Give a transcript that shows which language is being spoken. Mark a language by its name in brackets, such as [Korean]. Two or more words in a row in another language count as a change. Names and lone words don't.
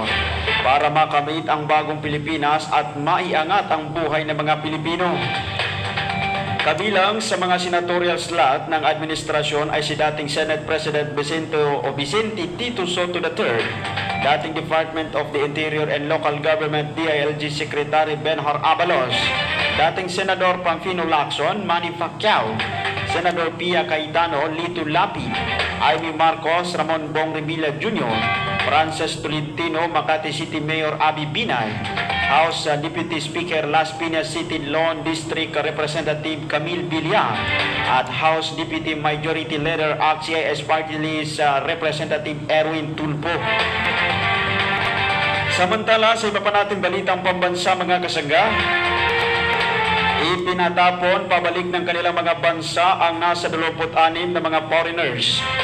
[Filipino] para makamit ang bagong Pilipinas at maiangat ang buhay ng mga Pilipino. Kabilang sa mga senatorial slot ng administrasyon ay si dating Senate President Vicente Tito Soto III, dating Department of the Interior and Local Government DILG Secretary Benhar Abalos, dating Senador Pamphilo Lacson, Manny Pacquiao, Senador Pia Cayetano, Lito Lapi, Amy Marcos, Ramon Bong Revilla Jr., Frances Tolentino, Makati City Mayor Abby Binay, House Deputy Speaker Las Piñas City Lawn District Representative Camille Villar, at House Deputy Majority Leader ACT-CIS Party List Representative Erwin Tulfo. Samantala, sa iba pa nating balitang pambansa mga kasangga, ipinatapon pabalik ng kanilang mga bansa ang nasa 26 na mga foreigners.